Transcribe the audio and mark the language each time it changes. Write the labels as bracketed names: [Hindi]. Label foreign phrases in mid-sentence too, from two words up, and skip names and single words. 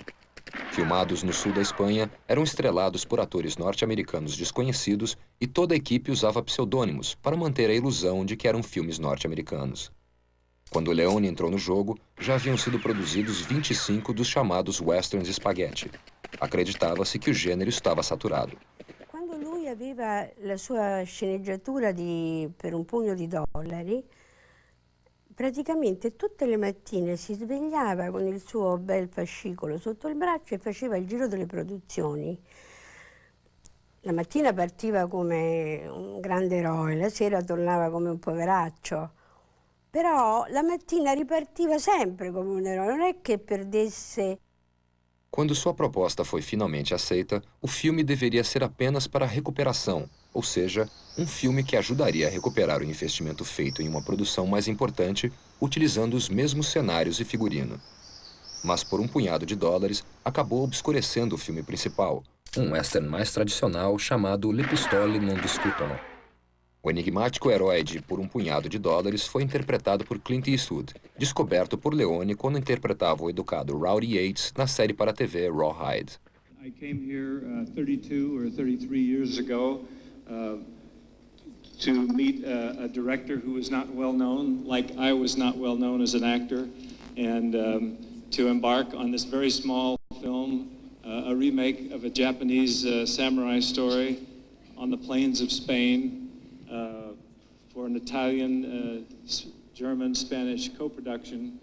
[Portuguese] Filmados no sul da Espanha, eram estrelados por atores norte-americanos desconhecidos e toda a equipe usava pseudônimos para manter a ilusão de que eram filmes norte-americanos. Quando Leone entrou no jogo, já haviam sido produzidos 25 dos chamados westerns spaghetti. Acreditava-se que o gênero estava saturado. [Italian] Quando lui aveva la sua sceneggiatura per un pugno di dollari, praticamente tutte le mattine si svegliava con il suo bel fascicolo sotto il braccio e faceva il giro delle produzioni. La mattina partiva come un grande eroe, la sera tornava come un poveraccio. Però la mattina ripartiva sempre come un eroe, non è che perdesse. [Portuguese] Quando sua proposta foi finalmente aceita, o filme deveria ser apenas para recuperação, ou seja, um filme que ajudaria a recuperar o investimento feito em uma produção mais importante, utilizando os mesmos cenários e figurino. Mas por um punhado de dólares, acabou obscurecendo o filme principal, um western mais tradicional chamado Le Pistole non discutono. O enigmático herói de Por um punhado de dólares foi interpretado por Clint Eastwood, descoberto por Leone quando interpretava o educado Rowdy Yates na série para a TV Rawhide. [English] I came here 32 or 33 years ago to meet a director who was not well known, like I was not well known as an actor, and to embark on this very small film, a remake of a Japanese samurai story on the plains of Spain for an Italian, German, Spanish co-production.